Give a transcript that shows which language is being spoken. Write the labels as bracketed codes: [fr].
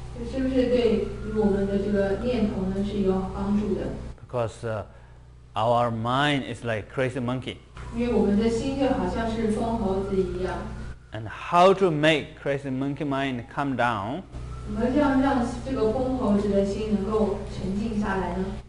[zh] 是不是对我们的这个念头呢是有帮助的？ [en] Because our mind is like crazy monkey. [zh] 因为我们的心就好像是疯猴子一样。 [en] And how to make crazy monkey mind come down? [zh] 怎么样让这个疯猴子的心能够沉静下来呢？